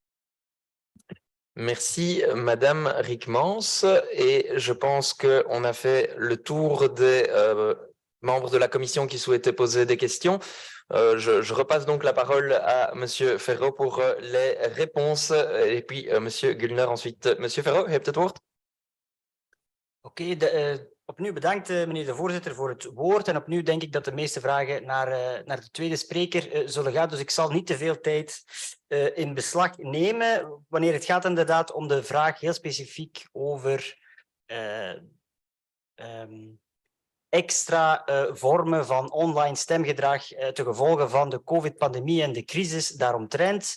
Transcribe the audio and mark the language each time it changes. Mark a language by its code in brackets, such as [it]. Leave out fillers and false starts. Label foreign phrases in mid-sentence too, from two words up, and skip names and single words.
[fr] Merci, Madame Riekmans. Et je pense qu'on a fait le tour des membres de la commission qui souhaitaient poser des questions. Je repasse donc la parole à Monsieur Ferro pour les réponses et puis Monsieur Gulner ensuite. [nl] Monsieur Ferro, je hebt het woord. Opnieuw bedankt, meneer de voorzitter, voor het woord. En opnieuw denk ik dat de meeste vragen naar de tweede spreker zullen gaan. Dus ik zal niet te veel tijd in beslag nemen. Wanneer het gaat inderdaad om de vraag heel specifiek over extra vormen van online stemgedrag ten gevolge van de COVID-pandemie en de crisis daaromtrent.